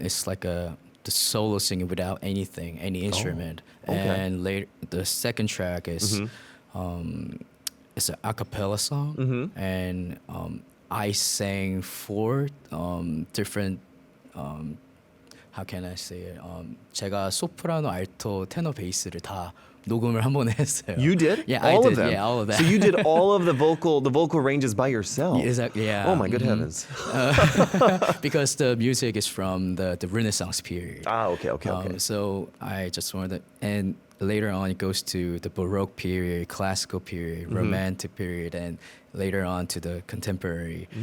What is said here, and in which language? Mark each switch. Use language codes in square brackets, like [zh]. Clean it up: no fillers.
[en] It's like the solo singing without any instrument. And later, the second track is it's an a cappella song, and I sang 4 different how can I say it? [ko] 제가 소프라노, 알토, 테너, 베이스를 다 녹음을 한 번에 했어요. [en] You did? Yeah, all I of them. Yeah, all of that. So you did all of the vocal ranges by yourself. Exactly. Yeah. Oh my good heavens. Because the music is from the Renaissance period. Okay. So I just wanted to, and later on it goes to the Baroque period, classical period, romantic period, and later on to the contemporary.